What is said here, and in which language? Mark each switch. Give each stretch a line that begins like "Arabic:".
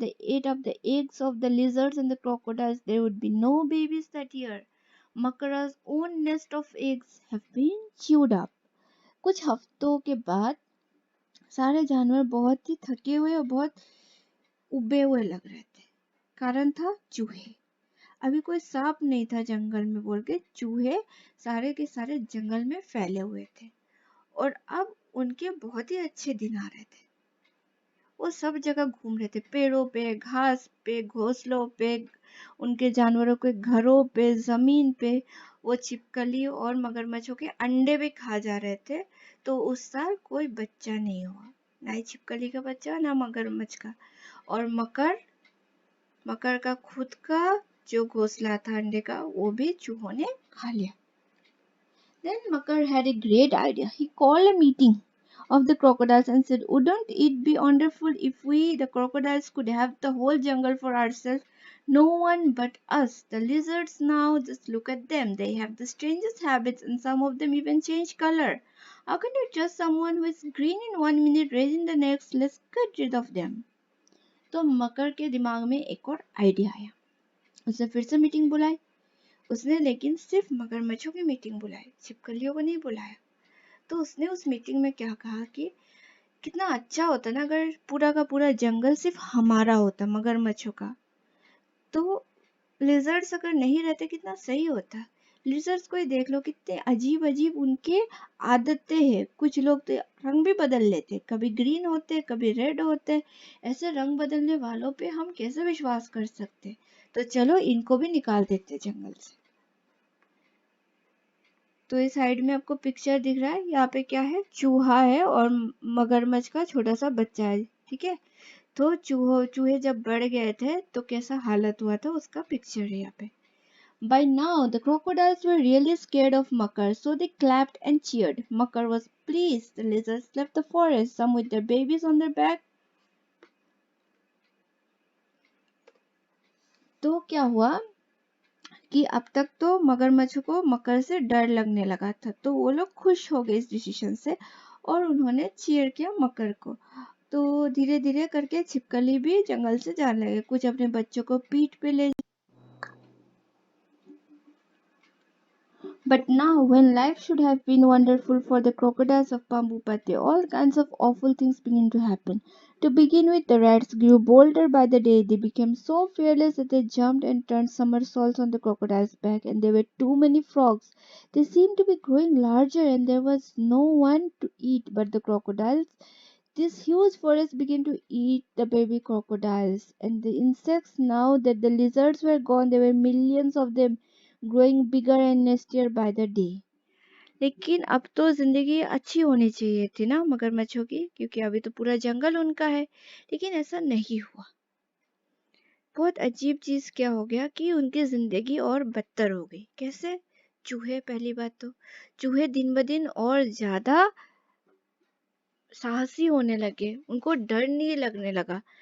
English: They ate up the eggs of the lizards and the crocodiles. There would be no babies that year. Makara's own nest of eggs have been chewed up.
Hindi: कुछ हफ्तों के बाद सारे जानवर बहुत ही थके हुए और बहुत उबे हुए लग रहे थे। कारण था चूहे। अभी कोई सांप नहीं था जंगल में बोल के चूहे सारे के सारे जंगल में फैले हुए थे, और अब उनके बहुत ही अच्छे दिन आ रहे थे। वो सब जगह घूम रहे थे, पेड़ों पे, घास पे, घोंसलों पे, उनके जानवरों के घरों पे, जमीन पे। वो छिपकली और मगरमच्छों के अंडे भी खा जा रहे थे। तो उस साल कोई बच्चा नहीं हुआ, ना ही छिपकली का बच्चा, ना मगरमच्छ का। और मकर का खुद का जो घोंसला था अंडे का, वो भी चूहों ने खा लिया।
English: Then Makar had a great idea. He called a meeting of the crocodiles and said, "Wouldn't it be wonderful if we, the crocodiles, could have the whole jungle for ourselves? No one but us. The lizards now, just look at them. They have the strangest habits, and some of them even change color. How can you trust someone who is green in 1 minute, red in the next? Let's get rid of them."
Hindi: तो मकर के दिमाग में एक और idea आया। उसने फिर से मीटिंग बुलाई। उसने लेकिन सिर्फ मगरमच्छों की मीटिंग बुलाई, छिपकलियों को नहीं बुलाया। तो उसने उस मीटिंग में क्या कहा कि कितना अच्छा होता ना अगर पूरा का पूरा जंगल सिर्फ हमारा होता, मगरमच्छों का। तो लिजर्ड्स अगर नहीं रहते कितना सही होता। लिजर्ड्स को ही देख लो, कितने अजीब अजीब उनके आदतें हैं। कुछ लोग तो रंग भी बदल लेते, कभी ग्रीन होते, कभी रेड होते। ऐसे रंग बदलने वालों पे हम कैसे विश्वास कर सकते? तो चलो इनको भी निकाल देते जंगल से। तो इस साइड में आपको पिक्चर दिख रहा है, यहाँ पे क्या है, चूहा है और मगरमच्छ का छोटा सा बच्चा है। ठीक है, तो चूहे जब बढ़ गए थे तो कैसा हालत हुआ था उसका पिक्चर है यहाँ पे।
English: By now the crocodiles were really scared of Makar, so they clapped and cheered. Makar was pleased. The lizards left the forest, some with their babies on their back.
Hindi: तो क्या हुआ कि अब तक तो मगरमच्छ को मकर से डर लगने लगा था, तो वो लोग खुश हो गए इस डिसीजन से और उन्होंने चीयर किया मकर को। तो धीरे धीरे करके छिपकली भी जंगल से जाने लगे, कुछ अपने बच्चों को पीठ पे ले।
English: But now, when life should have been wonderful for the crocodiles of Pambupati, all kinds of awful things began to happen. To begin with, the rats grew bolder by the day. They became so fearless that they jumped and turned somersaults on the crocodile's back, and there were too many frogs. They seemed to be growing larger, and there was no one to eat but the crocodiles. This huge forest began to eat the baby crocodiles and the insects. Now that the lizards were gone, there were millions of them, growing bigger and nastier by the day.
Hindi: लेकिन अब तो जिंदगी अच्छी होनी चाहिए थी ना मगरमच्छों की, क्योंकि अभी तो पूरा जंगल उनका है। लेकिन ऐसा नहीं हुआ। बहुत अजीब चीज क्या हो गया कि उनकी जिंदगी और बदतर हो गई। कैसे? चूहे, पहली बात तो चूहे दिन ब दिन और ज्यादा साहसी होने लगे, उनको डर नहीं लगने लगा।